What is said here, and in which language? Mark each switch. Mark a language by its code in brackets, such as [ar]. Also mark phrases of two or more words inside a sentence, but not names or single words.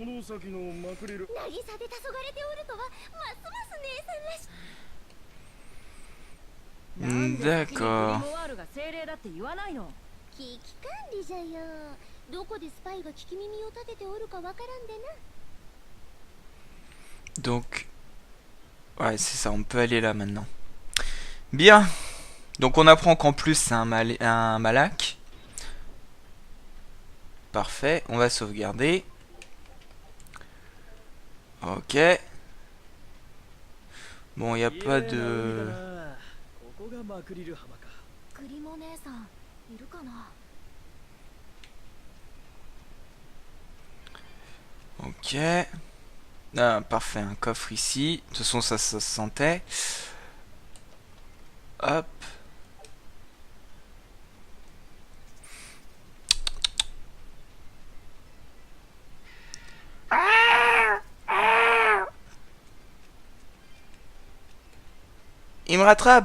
[ja] この先のマクリル渚で黄昏れておるとはますます姉さんらしい [fr] D'accord. [ja] ワールが精霊だって言わないの。危機管理じゃよどこでスパイが聞き耳を立てておるかわからんでな [fr] Donc, ouais, c'est ça, on peut aller là maintenant. Bien. Donc on apprend qu'en plus c'est un malak. Parfait, on va sauvegarder. Ok. Bon, il n'y a pas de... [ja] ここがマクリル浜か。クリモ姉さんいるかな [fr] Ok. Ah, parfait, un coffre ici. De toute façon, ça se sentait. Hop. Il me rattrape.